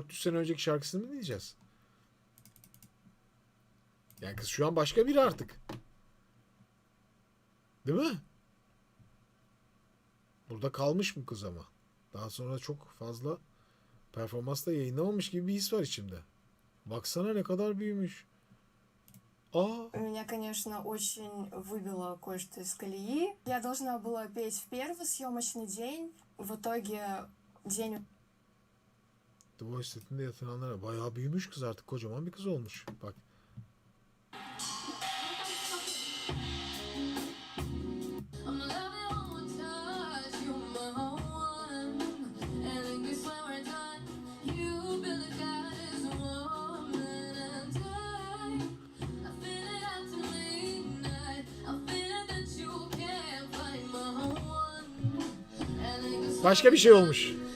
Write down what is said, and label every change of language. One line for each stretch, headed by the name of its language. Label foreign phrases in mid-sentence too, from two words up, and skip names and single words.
Turkish: 400 sene önceki şarkısını mı diyeceğiz? Yani kız şu an başka biri artık. Değil mi? Burada kalmış bu kız ama. Daha sonra çok fazla performansla yayınlamamış gibi bir his var içimde. Baksana ne kadar büyümüş.
Russian: Меня, конечно, очень выбило кое-что из колеи. Я должна была петь в первый съемочный день. В итоге день
Turkish: The Voice setinde yatıranlara bayağı büyümüş kız artık. Kocaman bir kız olmuş. Bak. Başka bir şey olmuş.